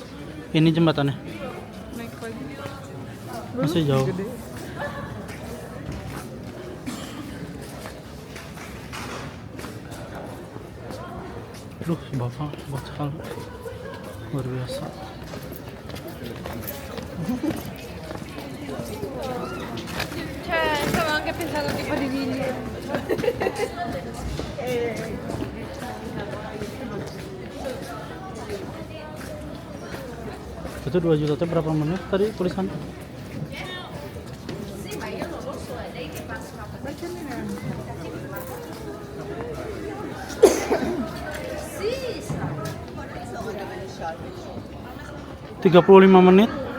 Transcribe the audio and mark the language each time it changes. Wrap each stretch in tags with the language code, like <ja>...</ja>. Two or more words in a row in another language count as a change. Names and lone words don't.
<id>Ini jembatannya. Naik lagi. Masih jauh. Gede. Aduh, si bapak hebat sekali. Luar biasa.</id> <it>Cioè, stavo anche pensando tipo di video.</it> <id>Itu 2 juta itu berapa menit tadi tulisannya? Tiga 35 menit.</id>